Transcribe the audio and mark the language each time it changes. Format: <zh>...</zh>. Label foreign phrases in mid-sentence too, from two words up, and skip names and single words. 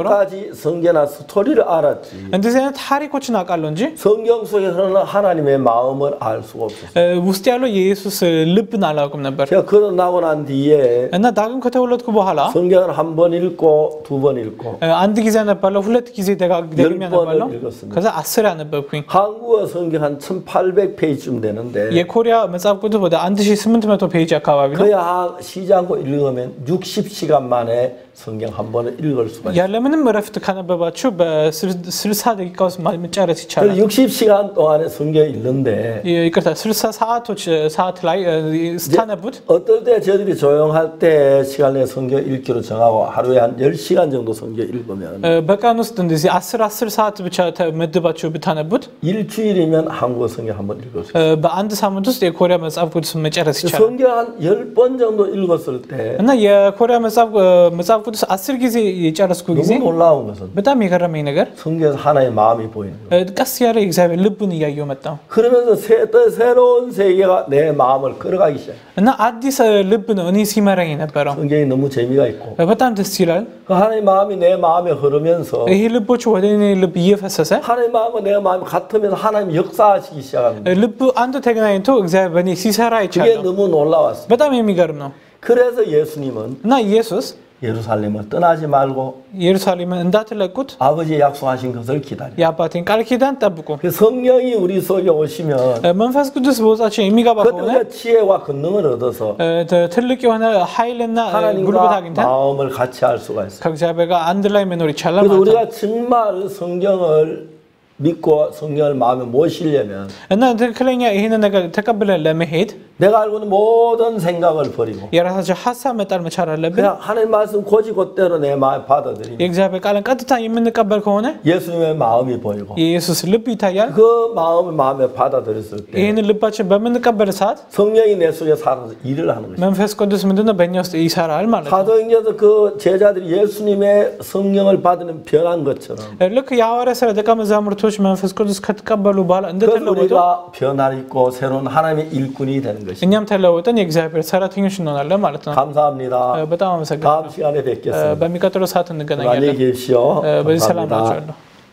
<ko>몇몇 가지 성경이나 스토리를 알았지.</ko> <am>እንደዚህ አይነት ታሪኮችን አውቃለሁ እንጂ</am> <ko>성경 속에 흐르는 하나님의 마음을 알 수가 없었어.</ko> <am>ውስጥ ያለው የኢየሱስ ልብን አላውቅም ነበር።</am> <ko>제가 거듭나고 난 뒤에</ko> <am>እና ዳግም ከተወለድኩ በኋላ</am> <ko>성경을 한 번 읽고 두 번 읽고</ko> <am>አንድ ጊዜ አነባለሁ፣ ሁለት ጊዜ ደግሜ አነባለሁ፣ ከዛ 10 ያነበብኩኝ።</am> <ko>한국어 성경 한 1,800페이지쯤 되는데</ko> <am>የኮሪያ መጽሐፍ ቅዱስ ወደ 1800 페이지 አካባቢ ነው።</am> <ko>그야 쉬지 않고 읽으면 60시간 만에 성경 한 번을 읽을 수가 있어요.</ko> <am>ያለምንም እረፍት ካነበባችሁ በ60 ደቂቃ ውስጥ መጨረስ ይቻላል።</am> <ko>60시간 동안에 성경 읽는데</ko> <am>ይቅርታ 60 ሰዓት ላይ ስታነቡት</am> <ko>어떨 때 저희들이 조용할 때 시간 내에 성경 읽기로 정하고 하루에 한 10시간 정도 성경 읽으면</ko> <am>በቀን ውስጥ እንደዚህ 10 ሰዓት ብቻ ተመድባችሁ ብታነቡት</am> <ko>일주일이면 한국어 성경 한 번 읽을 수 있어요.</ko> <am>በአንድ ሳምንት ውስጥ የኮሪያ መጽሐፍ ቅዱስ መጨረስ ይቻላል።</am> <ko>성경 한 10번 정도 읽었을 때</ko> <am>እና የኮሪያ መጽሐፍ ቅዱስ 10 ጊዜ የጨረስኩ ጊዜ</am> <ko>너무 놀라운 것은</ko> <am>በጣም የገረመኝ ነገር</am> <ko>성경에서 하나님의 마음이 보이는 거예요.</ko> <am>ቀስ ያለ የእግዚአብሔር ልብን እያየሁ መጣሁ።</am> <ko>그러면서 새로운 세계가 내 마음을 끌어가기 시작해요.</ko> <am>እና አዲስ ልብ ነው እኔ ሲመራኝ የነበረው።</am> <ko>성경이 너무 재미가 있고</ko> <am>በጣም ደስ ይላል።</am> <ko>그 하나님의 마음이 내 마음에 흐르면서</ko> <am>ይሄ ልቦች ወደ እኔ ልብ እየፈሰሰ</am> <ko>하나님의 마음과 내 마음이 같으면서 하나님 역사하시기 시작합니다.</ko> <am>ልብ አንድ ተገናኝቶ እግዚአብሔር በእኔ ሲሰራ</am> <ko>그게</ko> <am>ይቻላል።</am> <ko>너무 놀라웠어요.</ko> <am>በጣም የሚገርም ነው።</am> <ko>그래서 예수님은</ko> <am>እና ኢየሱስ</am> <ko>예루살렘을 떠나지 말고</ko> <am>ኢየሩሳሌምን እንዳትለቁት</am> <ko>아버지의 약속하신 것을 기다려.</ko> <am>የአባቴን ቃል ኪዳን ጠብቁ።</am> <ko>그 성령이 우리 속에 오시면</ko> <am>መንፈስ ቅዱስ በውስጣችን የሚገባ ከሆነ</am> <ko>그때 지혜와 권능을 얻어서</ko> <am>ትልቅ የሆነ ኃይልና ጉልበት</am> <ko>하나님과</ko> <am>አግኝተን</am> <ko>마음을 같이 할 수가 있어요.</ko> <am>ከእግዚአብሔር ጋር አንድ ላይ መኖር ይቻላል</am> <ko>그래서</ko> <am>ማለት ነው።</am> <ko>우리가 정말 성경을 믿고 성령을 마음에 모시려면</ko> <am>እና ትክክለኛ ይሄንን ነገር ተቀብለን ለመሄድ</am> <ko>내가 알고 있는 모든 생각을 버리고</ko> <am>የራሳችን ሀሳብ መጣል መቻል አለብን።</am> <ko>그냥 하나님 말씀 고지고대로 내 마음에 받아들이면</ko> <am>የእግዚአብሔር ቃልን ቀጥታ የምንቀበል ከሆነ</am> <ko>예수님의 마음이 보이고</ko> <am>የኢየሱስ ልብ ይታያል።</am> <ko>그 마음을 마음에 받아들였을 때</ko> <am>ይህንን ልባችን በምንቀበል ሰዓት</am> <ko>성령이 내 속에 살아서 일을 하는 것이죠.</ko> <am>መንፈስ ቅዱስ ምንድነው በእኛ ውስጥ ይሰራል ማለት ነው።</am> <ko>사도행전에서 그 제자들이 예수님의 성령을 받으면 변한 것처럼</ko> <am>ልክ የሐዋርያ ሥራ ደቀ መዛሙርቶች መንፈስ ቅዱስ ከተቀበሉ በኋላ</am> <ko>그래서</ko> <am>እንደተለወጡ</am> <ko>우리가 변화를 입고 새로운 하나님의 일꾼이 되는 것입니다.</ko> <am>እኛም ተለውጠን የእግዚአብሔር ሰራተኞች እንሆናለን ማለት ነው።</am> <ko>감사합니다.</ko> <am>በጣም አመሰግናለሁ።</am> <ko>다음 시간에 뵙겠습니다.</ko> <am>በሚቀጥለው ሰዓት እንገናኛለን።</am> <ko>안녕히 계십시오.</ko> <am>በዚህ ሰላም</am> <ko>감사합니다.</ko> <am>ናችሁ።</am>